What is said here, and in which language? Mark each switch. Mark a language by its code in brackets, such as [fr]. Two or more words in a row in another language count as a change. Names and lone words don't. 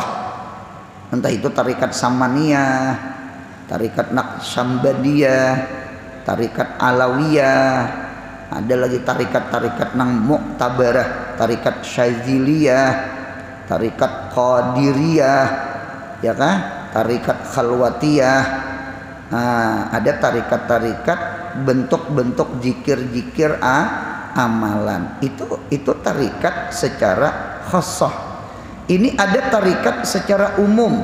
[id] Entah itu tarikat Samaniyah, tarikat Naqsabandiyah, tarikat Alawiyah, ada lagi tarikat-tarikat nang Mu'tabarah, tarikat Syaziliyah, tarikat Qadiriyah, ya kan? Tarikat Khalwatiyah. Nah, ada tarikat-tarikat bentuk-bentuk zikir-zikir amalan. Itu tarikat secara khassah. Ini ada tarikat secara umum.